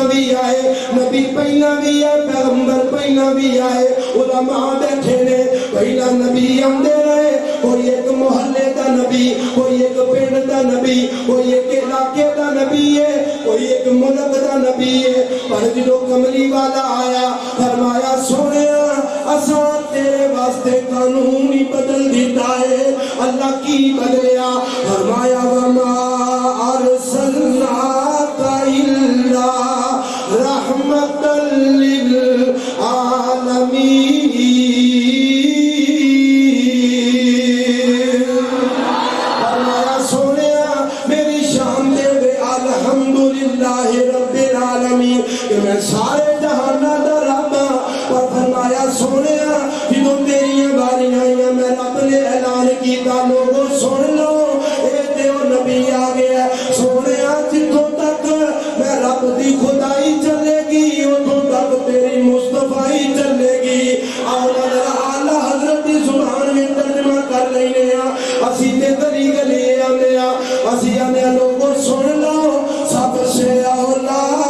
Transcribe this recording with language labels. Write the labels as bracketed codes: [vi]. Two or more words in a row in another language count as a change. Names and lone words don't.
[pa] بھی آئے نبی پہلا بھی آئے پیغمبر پہلا بھی آئے علماء بیٹھے نے پہلا نبی آندے رہے کوئی ایک محلے دا نبی کوئی ایک پنڈ دا نبی کوئی ایک علاقے دا نبی ہے کوئی ایک ملک دا نبی ہے پر جدو کملی والا آیا فرمایا سونیا اساں تیرے واسطے قانون ہی بدل دیتا ہے اللہ کی بدلیا فرمایا وما [ar] ارسلناک الا رحمت للعالمین [pa] فرمایا سونیا میری شان دے دے [ar] الحمدللہ رب العالمین [pa] کہ میں سارے جہانہ دا رب پر فرمایا سونیا جدو تیری باری آئیاں میں رب نے اعلان کیتا لوگوں سن لو اے دیو نبی آگیا سونیا جتوں تک میں رب دی خدائی چلے گی اتوں تک تیری مصطفیٰ چلے گی اور اللہ حضرت دی زبان میں ترجمہ کر لینے اسی تے گلی گلی آنے اسی آنے لوگوں سن لو سب سے اولا